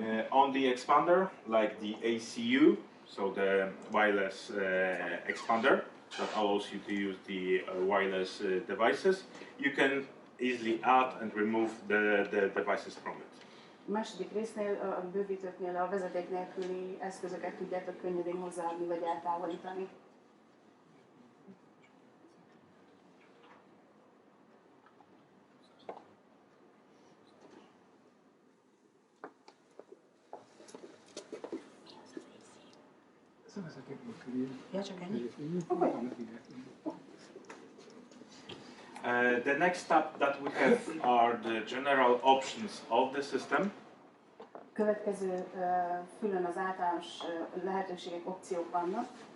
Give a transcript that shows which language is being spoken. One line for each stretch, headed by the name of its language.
English: On the expander, like the ACU, so the wireless expander that allows you to use the wireless devices, you can easily add and remove the devices from it.
Hungarian: A második résznél, a bővítőknél a vezeték nélküli eszközöket tudjátok könnyedén hozzáadni vagy eltávolítani. Ja, csak ennyi?
English: The next tab that we have are the general options of the system.
Hungarian: Következő fülön az általános lehetőségek, opciók vannak.